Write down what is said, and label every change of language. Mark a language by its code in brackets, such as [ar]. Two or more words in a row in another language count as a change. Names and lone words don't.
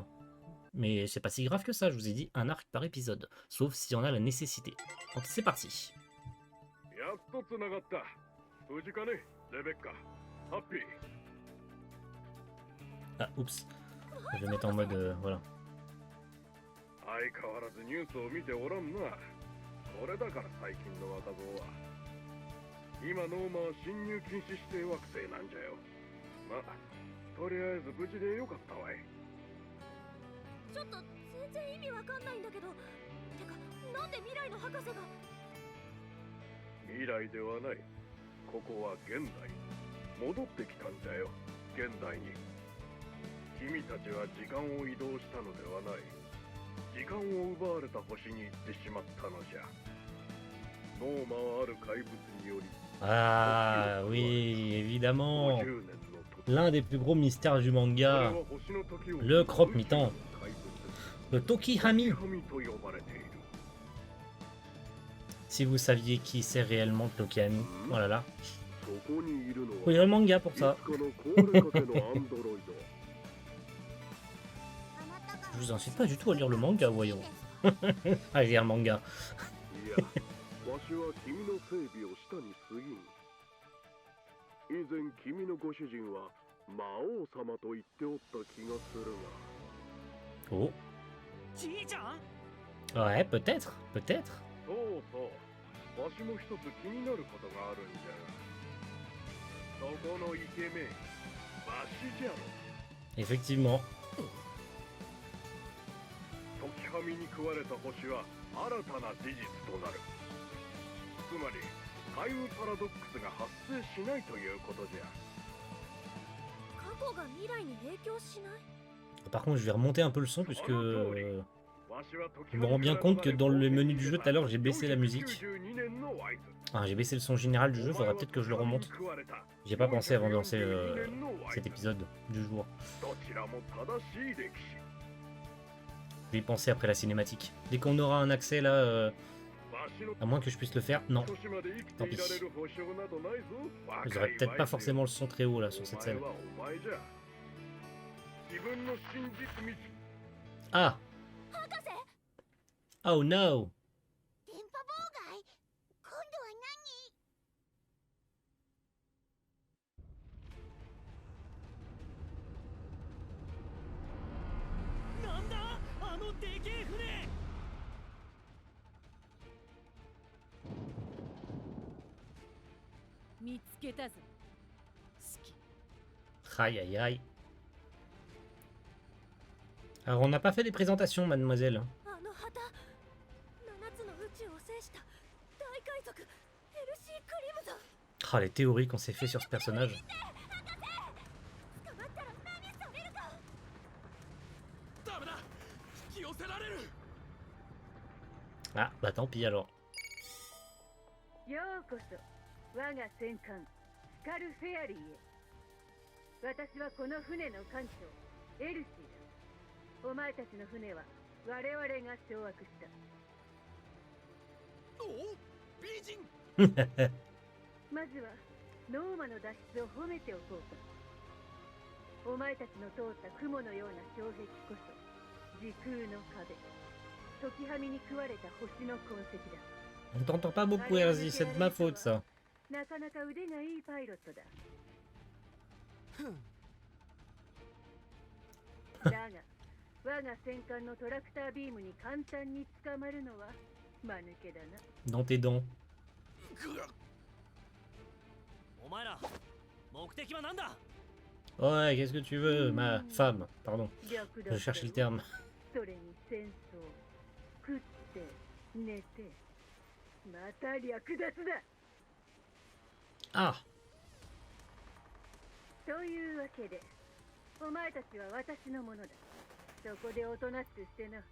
[fr] Mais c'est pas si grave que ça, je vous ai dit un arc par épisode, sauf s'il y en a la nécessité. Donc c'est parti. Ah, oups. Je vais mettre en mode, voilà. [ja] 相変わらずニュースを見ておらんな。これだから最近の若造は。今ノーマは侵入禁止指定惑星なんじゃよ。まあ、とりあえず無事でよかったわい。ちょっと全然意味わかんないんだけど。てか、なんで未来の博士が。未来ではない。ここは現代。戻ってきたんじゃよ。現代に。君たちは時間を移動したのではない。時間を奪われた星に行ってしまったのじゃ。ノーマある怪物により [fr] Ah oui, évidemment. [ja] 50 年の時 [fr] L'un des plus gros mystères du [ja] それ [fr] manga, [ja] は星の時を [fr] le croque-mitaine, [ja] 怪物 [fr] le Tokihami. [ja] 神と呼ばれている [fr] Si vous saviez qui c'est réellement Tokihami. Oh là là. [ja] そこにいるの [fr] Faut lire [ja] は [fr] le manga pour [ja] いつ [fr] ça. [ja] かの壊れかけのアンドロイド [fr] Je vous incite pas du tout à lire le manga, voyons. Allez, lire le manga. [ja] いや、わしは君の整備をしたに過ぎん。以前君のご主人は魔王様と言っておった気がする Oh. じいちゃん [fr] Ouais, peut-être, peut-être. [ja] が。そうそう。わしも一つ気になることがあるんじゃ。そこのイケメン、わしじゃろ。 [fr] Effectivement. [ja] 時はみに食われた星は新たな事実となる。つまり、海運パラドックスが発生しないということじゃ。過去が未来に影響しない？ [fr] Par contre, je vais remonter un peu le son puisque [ja] わしは時 [fr] je me rends bien compte que dans le menu du jeu tout à l'heure, j'ai baissé la musique. [ja] 492 年の合図。 [fr] Ah, j'ai baissé le son général du jeu, faudrait peut-être que je le remonte. J'ai pas pensé avant de lancer cet épisode du jour. [ja] どちらも正しい歴史。 [fr] Je vais y penser après la cinématique. Dès qu'on aura un accès là, à moins que je puisse le faire. Non, tant pis. Vous aurez peut-être pas forcément le son très haut là sur cette scène. Ah! [ja] 博士、 [en] Oh no! [ja] 電波妨害？今度はなんだあのでけえ船見つけたぞ。好き [fr] Aïe aïe aïe. Alors on n'a pas fait les présentations, mademoiselle. [ja] あの旗、7つの宇宙を制した大海賊エルシー・クリムゾン。 [fr] Ah, les théories qu'on s'est fait sur ce personnage. [ja] 捕まったら何されるか。ダメだ引き寄せられる [fr] Ah, bah tant pis alors. [ja] ようこそ我が戦艦スカルフェアリーへ。私はこの船の艦長エルシーだ。お前たちの船は我々が掌握した。お美人まずはノーマの脱出を褒めておこうか。お前たちの通った雲のような障壁こそ時空の壁、時はみに食われた星の痕跡だ。 [fr] On t'entend pas beaucoup, Erzi, c'est de ma faute ça. [ja] なかなか腕がいいパイロットだ。だが我が戦艦のトラクタービームに簡単に捕まるのは間抜けだな。 [fr] Dans tes dents. [ja] お前ら目的は何だ [fr] Ouais, qu'est-ce que tu veux, ma femme? Pardon, [ja] 略奪 [fr] je cherchais le terme. [ja] それに戦争、食って寝て、また略奪だ。 Ah! というわけで、お前たちは私のものだ。そこでおとなしくしてな。